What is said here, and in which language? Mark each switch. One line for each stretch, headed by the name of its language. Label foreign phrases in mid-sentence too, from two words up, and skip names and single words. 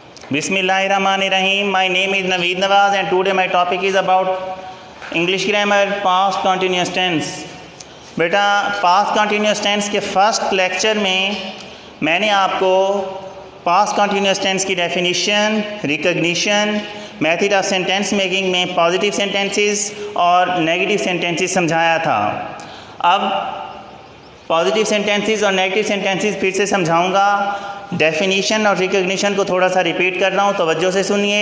Arabic: بسم الله الرحمن الرحيم.
English: My name is Naveed Nawaz and today my topic is about English grammar past continuous tense.
Hindi: बेटा
English: past continuous tense
Hindi: के
English: first lecture
Hindi: में मैंने आपको
English: past continuous tense
Hindi: की
English: definition, recognition, method of sentence making
Hindi: में
English: positive sentences
Hindi: और
English: negative sentences
Hindi: समझाया था। अब
English: positive sentences
Hindi: और
English: negative sentences
Hindi: फिर से समझाऊंगा। डेफिनेशन और रिकग्निशन को थोड़ा सा रिपीट कर रहा हूँ, तवज्जो से सुनिए।